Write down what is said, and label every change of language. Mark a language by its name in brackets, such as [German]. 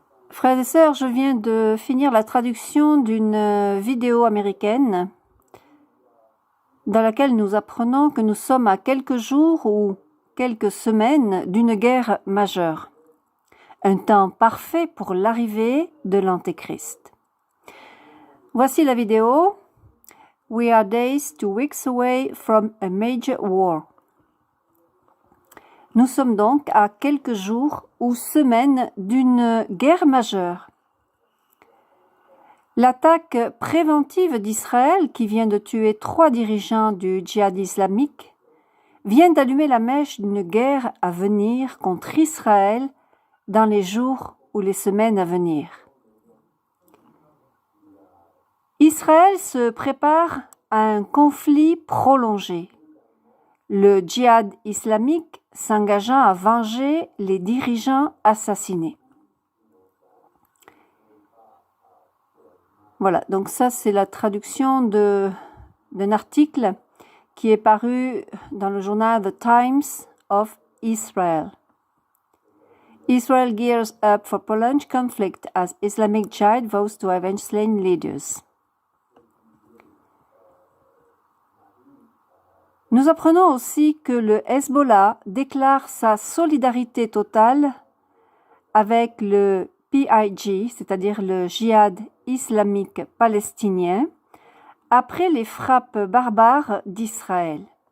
[French] Frères et sœurs, je viens de finir la traduction d'une vidéo américaine dans laquelle nous apprenons que nous sommes à quelques jours ou quelques semaines d'une guerre majeure. Un temps parfait pour l'arrivée de l'Antéchrist. Voici la vidéo. [English] We are days to weeks away from a major war. [French] Nous sommes donc à quelques jours ou semaines d'une guerre majeure. L'attaque préventive d'Israël, qui vient de tuer 3 dirigeants du djihad islamique, vient d'allumer la mèche d'une guerre à venir contre Israël dans les jours ou les semaines à venir. Israël se prépare à un conflit prolongé, le djihad islamique s'engageant à venger les dirigeants assassinés. Voilà, donc ça c'est la traduction d'un article qui est paru dans le journal The Times of Israel. [English] Israel gears up for prolonged conflict as Islamic Jihad vows to avenge slain leaders. [French] Nous apprenons aussi que le Hezbollah déclare sa solidarité totale avec le PIG, c'est-à-dire le djihad islamique palestinien, après les frappes barbares d'Israël.